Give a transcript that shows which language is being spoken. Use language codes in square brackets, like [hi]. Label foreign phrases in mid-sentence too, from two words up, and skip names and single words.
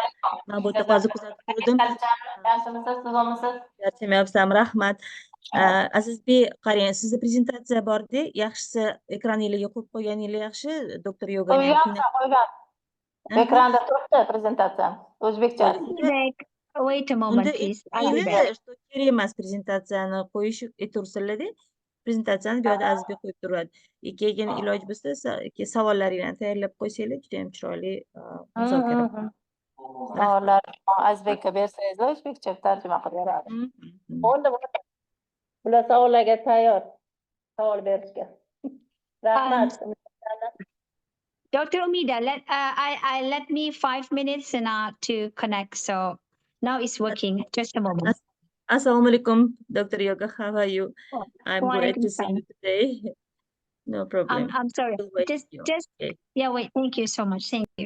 [uz] Men bu yerda hozir kuzatib turdim. Yaxshimisiz, siz omisiz? Charchamayapsizlarmi? Rahmat. Azizbek, qarang, sizda prezentatsiya bor-da, yaxshisi ekraningizni qo'yib qo'yganingiz yaxshi. Doktor Yogani ham Qo'ygan. Ekranda turibdi prezentatsiya. O'zbekcha. [en] I'll be back. Wait a moment, [uz] Unda [en] please. I'll be back. [uz] endi kerak emas prezentatsiyani qo'yish aytursinlar-da. Prezentatsiyani bu yerda Azizbek qo'yib turadi. Keyin iloji bo'lsa savollaringizni tayyorlab qo'ysanglar juda ham chiroyli muzokara. Savollar Azizbekka bersangiz, o'zbekcha tarjima qilib beradi. Bo'ldi. Bular savollarga tayyor. Savol berishga. Rahmat. [en] Dr. Umida, let me 5 minutes to connect. So now it's working. Just a moment. [ar] السلام عليكم, [en] Dr. Yoga. How are you? I'm [ar] Wa [en] glad [ar] alaikum [en] to see you [ar] salam. [en] today. No problem. I'm sorry. We'll wait Just you. just Okay, yeah, wait. Thank you so much. Thank you.